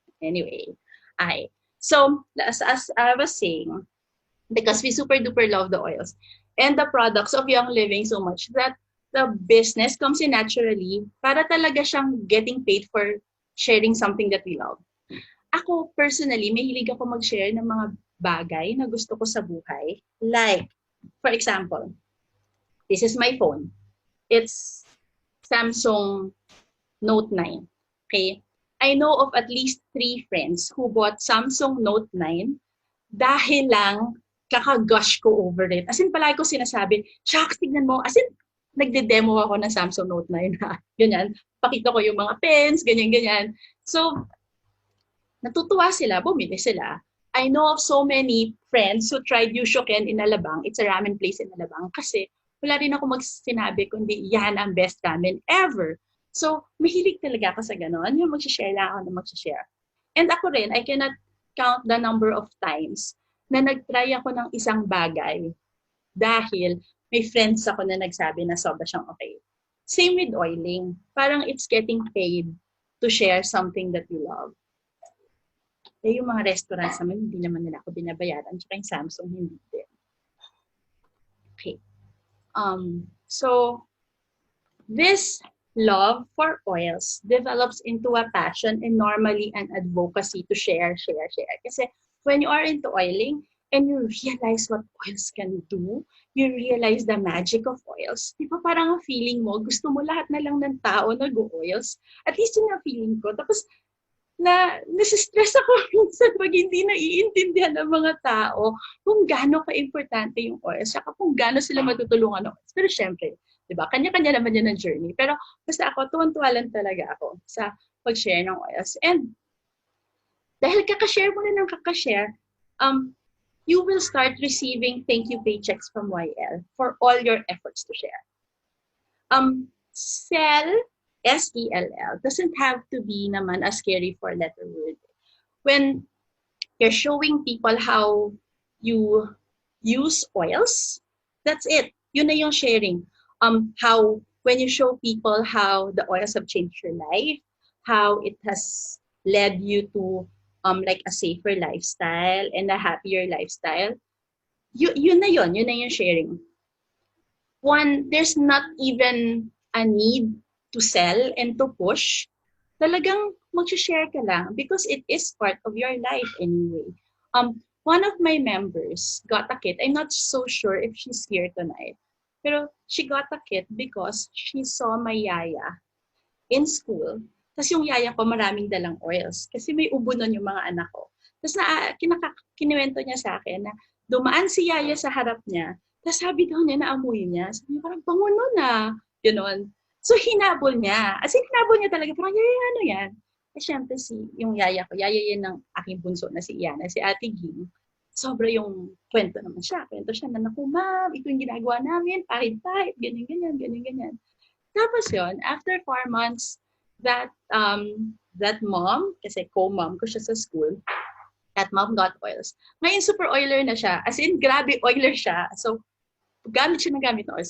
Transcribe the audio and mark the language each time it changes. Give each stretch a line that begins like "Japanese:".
English: Anyway, so as I was saying, because we super duper love the oils and the products of Young Living so much that the business comes in naturally
Filipino: para talaga siyang
English: getting paid for sharing something that we love.
Filipino: Ako, personally, mahilig ako mag-share ng mga bagay na gusto ko sa buhay.
English: Like, for example, this is my phone. It's Samsung Note 9. Okay? I know of at least 3 friends who bought Samsung Note 9
Filipino: dahil lang kaka-gush ko over it. As in, palagi ko sinasabi, shucks, tignan mo. As in, nagde-demo ako ng Samsung Note 9 na, ganyan. Pakita ko yung mga pens, ganyan-ganyan. So, natutuwa sila, bumili sila.
English: I know of so many friends who tried Yushoken in Alabang. It's a ramen place in Alabang.
Filipino: Kasi wala rin ako sinabi kundi yan ang best ramen ever. So, mahilig talaga ako sa ganon. Yung mag-share lang ako na mag-share. And ako rin,
English: I cannot count the number of times
Filipino: na nag-try ako ng isang bagay dahil may friends ako na nagsabi na sobra siyang okay.
English: Same with oiling. Parang it's getting paid to share something that you love.
Filipino: Eh, yung mga restaurants naman, hindi naman nila ako binabayaran. Tsaka yung Samsung, hindi din. Okay.
English: So, this love for oils develops into a passion and normally an advocacy to share. Kasi when you are into oiling and you realize what oils can do, you realize the magic of oils.
Filipino: Di ba parang ang feeling mo, gusto mo lahat na lang ng tao nag-oils? At least yun ang feeling ko. Tapos, nasistress ako minsan pag hindi naiintindihan ng mga tao kung gaano ka-importante yung oils, saka kung gaano sila matutulungan ng oils. Pero syempre, di ba, kanya-kanya naman yun ang journey. Pero basta ako, tuwan-tuwa lang talaga ako sa pag-share ng oils.
English: And
Filipino: dahil kakashare mo na ng kakashare,
English: you will start receiving thank you paychecks from YL for all your efforts to share. Sell SELL doesn't have to be naman a scary four-letter word. When you're showing people how you use oils, that's it.
Filipino: Yun na yung sharing.
English: How when you show people how the oils have changed your life, how it has led you to like a safer lifestyle and a happier lifestyle,
Filipino: yun na yung sharing.
English: There's not even a need to sell and to push,
Filipino: talagang mag-share ka lang
English: because it is part of your life anyway. One of my members got a kit. I'm not so sure if she's here tonight. Pero she got a kit because she saw my yaya in school.
Filipino: Tapos yung yaya ko maraming dalang oils. Kasi may ubo nun yung mga anak ko. Tapos kinuwento niya sa akin na dumaan si yaya sa harap niya. Tapos sabi daw niya na amoy niya. Sabi niya parang bango nun ah. Ganon. So, hinabol niya. As in, hinabol niya talaga. Parang, yaya, ano yan? Eh, syempre, yung yaya ko. Yaya yan ng aking bunso na si Iana, si Ate Ging. Sobra yung kwento naman siya. Kwento siya na, naku, ma'am, ito yung ginagawa namin. Pahit-pahit, ganyan.
English: Tapos yun, after 4 months, that mom,
Filipino: kasi co-mom ko siya sa school,
English: that mom got oils.
Filipino: Ngayon, super oiler na siya. As in, grabe, oiler siya. So, gamit siya ng gamit na oil.